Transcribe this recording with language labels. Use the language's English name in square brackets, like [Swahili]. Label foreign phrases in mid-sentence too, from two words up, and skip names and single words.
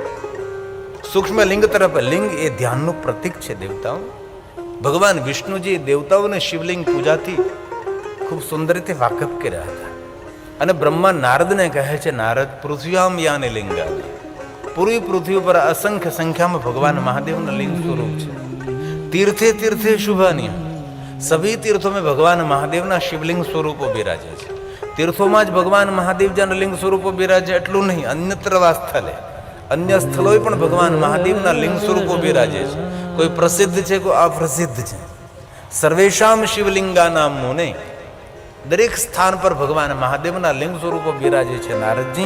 [Gujarati] સૂક્ષ્મ લિંગ તરફ. લિંગ એ ધ્યાનનું પ્રતીક છે. દેવતાઓ, ભગવાન વિષ્ણુજી દેવતાઓને શિવલિંગ પૂજાથી ખૂબ સુંદર રીતે વાકેફ કર્યા હતા. અને બ્રહ્મા નારદને કહે છે, નારદ, [Sanskrit] पृथ्व्यां यानि लिङ्गानि. [Gujarati] પૂરી પૃથ્વી પર અસંખ્ય સંખ્યામાં ભગવાન મહાદેવના લિંગ સ્વરૂપ છે. [Sanskrit] तीर्थे तीर्थे शुभानी [Hindi] सभी तीर्थों में भगवान [Gujarati] મહાદેવના શિવલિંગ સ્વરૂપો બિરાજે છે. તીર્થોમાં જ ભગવાન મહાદેવજીના લિંગ સ્વરૂપો બિરાજે એટલું નહીં, અન્યત્ર વા સ્થળે અન્ય સ્થળોએ પણ ભગવાન મહાદેવના લિંગ સ્વરૂપો બિરાજે છે. કોઈ પ્રસિદ્ધ છે, કોઈ અપ્રસિદ્ધ છે. [Sanskrit] सर्वेषां शिवलिङ्गानां मुने. [Gujarati] દરેક સ્થાન પર ભગવાન મહાદેવના લિંગ સ્વરૂપો બિરાજે છે.